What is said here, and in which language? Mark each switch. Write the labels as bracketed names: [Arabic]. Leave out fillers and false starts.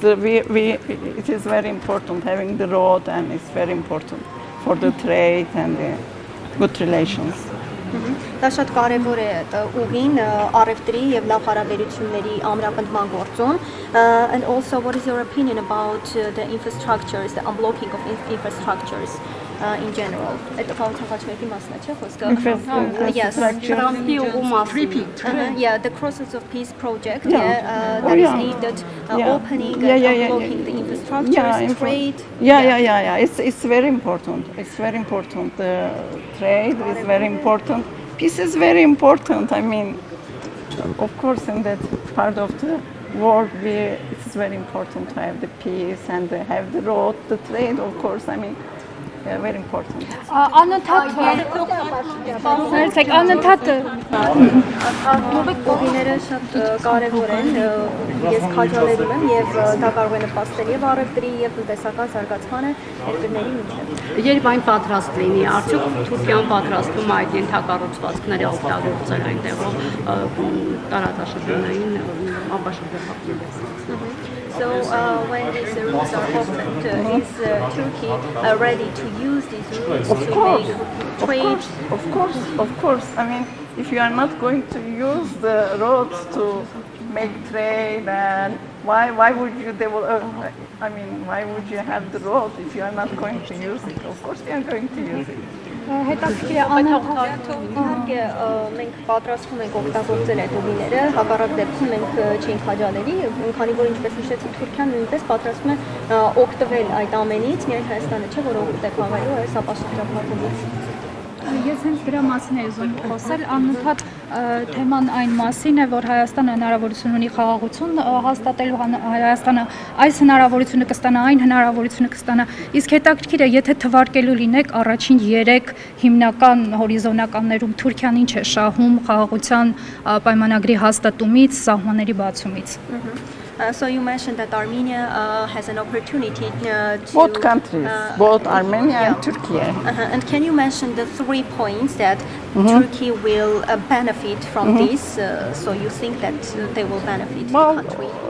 [English] It is very important having the road, and it's very important for the trade and the good relations. [Armenian] Դա շատ կարևոր է ուղին առևտրի եւ լավ հարաբերությունների ամրապնդման գործում. [English] And also, what is your opinion about the infrastructures, the unblocking of infrastructures in general? [Armenian] Այդ խաղաղությունների մասն է, չէ՞ խոսքը? [English] Yes. [Armenian] Թրամփի ուղու մասին. [English] Yeah, the Crosses of Peace project that is aimed at opening and unblocking the infrastructures, trade. Yeah. It's very important. It's very important. The trade is very important. Peace is very important. I mean, of course, in that part of the world, it's very important to have the peace and have the road, the trade, of course. I mean, very important. [Armenian] Կողմերը շատ կարևոր են, ես քաջալերում եմ եւ դա կարող է նպաստել եւ առևտրի եւ տնտեսական զարգացմանը երկրների միջեւ։ Երբ այն պատրաստ լինի, արդյոք Թուրքիան պատրաստվում է այդ ենթակառուցվածքները օգտագործել այնտեղով տարածաշրջանային ապաշրջափակման։ [English] So when these routes are opened, is Turkey ready to use these routes to make trade? Of course. I mean, if you are not going to use the roads to make trade, and why would you develop? Why would you have the road if you are not going to use it? Of course, you are going to use it. [Armenian] Հետաքրքիր է իհարկե մենք պատրաստվում ենք օգտագործել այդ ուղիները, հակառակ դեպքում մենք չենք քաջալերի, քանի որ ինչպես նշեցի Թուրքիան նույնպես պատրաստվում է օգտվել այդ ամենից, միայն Հայաստանը չէ, որ օգուտ է քաղելու այս ապաշրջափակումից։ Ես հենց դրա մասին եմ ուզում խոսել, անընդհատ թեման այն մասին է, որ Հայաստանը հնարավորություն ունի խաղաղություն հաստատելու, Հայաստանը այս հնարավորությունը կստանա, այն հնարավորությունը կստանա, իսկ հետաքրքիր է, եթե թվարկելու լինեք առաջին 3 հիմնական հորիզոնականներում Թուրքիան ինչ է շահում խաղաղության պայմանագրի հաստատումից, սահմանների բացումից։ [English] So you mentioned that Armenia has an opportunity to... Both countries, both Armenia and Turkey. And can you mention the 3 points that Turkey will benefit from this? So you think that they will benefit the country?